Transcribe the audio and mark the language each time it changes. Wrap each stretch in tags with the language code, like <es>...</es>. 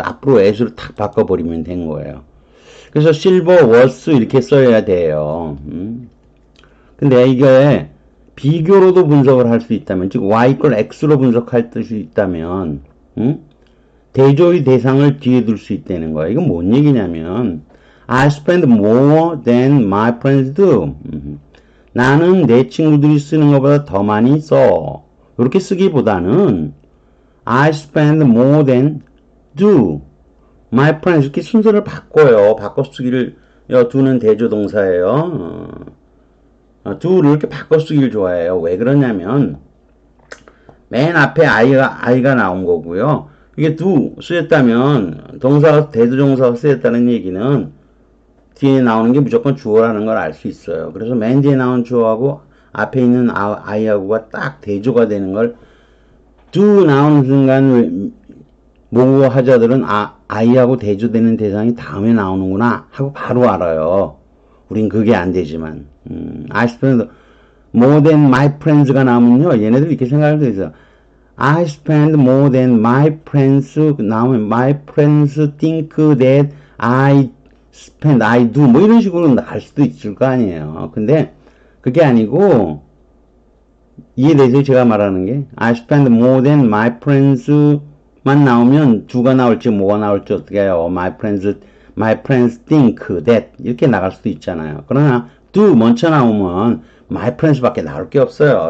<ko>앞으로 as로 탁 바꿔버리면 된 거예요. 그래서 silver was 이렇게 써야 돼요. 근데 이게 비교로도 분석을 할 수 있다면 즉 y 이퀄 x로 분석할 수 있다면 대조의 대상을 뒤에 둘 수 있다는 거예요.</ko> <en>이건 뭔 얘기냐면 I spend more than my friends do.</en> <ko>나는 내 친구들이 쓰는 것보다 더 많이 써. 이렇게 쓰기보다는</ko> <en>I spend more than do my friends</en> <ko>이렇게 순서를 바꿔요. 바꿔 쓰기를 do는 대조동사예요. do를 이렇게 바꿔 쓰기를 좋아해요. 왜 그러냐면 맨 앞에 I가 나온 거고요. 이게 do 쓰였다면 동사가 대조동사가 쓰였다는 얘기는 뒤에 나오는 게 무조건 주어라는 걸 알 수 있어요. 그래서 맨 뒤에 나온 주어하고 앞에 있는 I하고가 딱 대조가 되는 걸 do 나오는 순간 모국어 하자들은 I하고 대조되는 대상이 다음에 나오는구나 하고 바로 알아요. 우린 그게 안 되지만</ko> <en>I spend more than my friends</en> <ko>가 나오면요. 얘네들 이렇게 생각을 해서</ko> <en>I spend more than my friends</en> <ko>나오면</ko> <en>my friends think that I spend, I do</en> <ko>뭐 이런 식으로 갈 수도 있을 거 아니에요. 근데 그게 아니고 이해되죠? 제가 말하는 게</ko> <en>I spend more than my friends</en> <ko>만 나오면 do가 나올지 뭐가 나올지 어떻게 해요?</ko> <en>My friends think that</en> <ko>이렇게 나갈 수도 있잖아요. 그러나 do 먼저 나오면</ko> <en>my friends</en> <ko>밖에 나올 게 없어요.</ko>